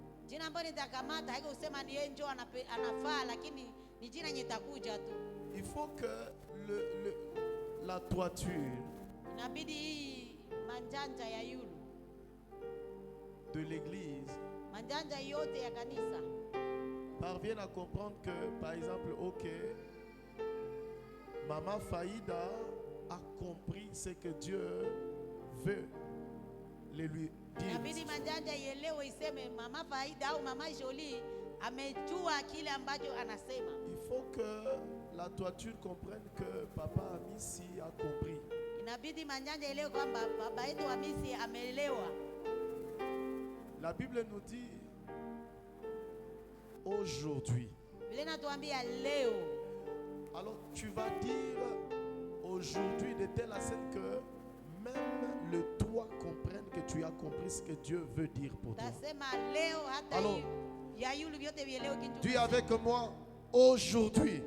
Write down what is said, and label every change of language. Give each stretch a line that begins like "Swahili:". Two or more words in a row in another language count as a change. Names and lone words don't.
French: Il faut que la toiture de l'église parvienne à comprendre que, par exemple, ok, Maman Faïda a compris ce que Dieu veut lui dire.
Swahili: amejua kile ambacho anasema.
French: Il faut que la toiture comprenne que Papa Amisi a compris.
Swahili: Inabidi manjanja elewe kwamba baba yetu Amisi ameelewa.
French: La Bible nous dit aujourd'hui.
Swahili: Biblia inatuambia leo.
French: Alors tu vas dire aujourd'hui de telle sorte que même le toi comprenne que tu as compris ce que Dieu veut dire pour toi. Alors, dis avec moi aujourd'hui.